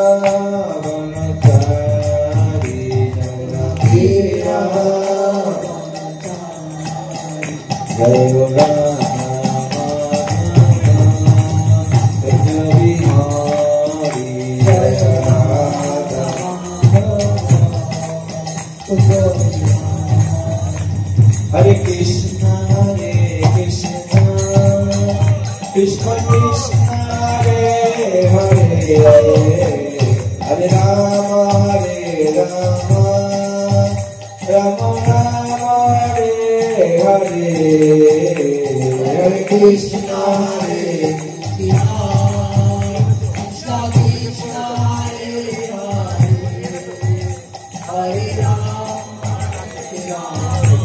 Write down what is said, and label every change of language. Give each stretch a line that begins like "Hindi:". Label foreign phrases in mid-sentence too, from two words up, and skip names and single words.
Bangla: বনচারী, যমুনা তীরা বনচারী, জয় রাধা কুঞ্জ বিহারী, জয় রাধা কুঞ্জ বিহারী।
Sanskrit: হরে কৃষ্ণ হরে কৃষ্ণ কৃষ্ণ কৃষ্ণ হরে হরে, হরে রাম হরে রাম রাম রাম হরে হরে, হরে কৃষ্ণ হরে কৃষ্ণ কৃষ্ণ কৃষ্ণ হরে হরে, হরে রাম হরে রাম।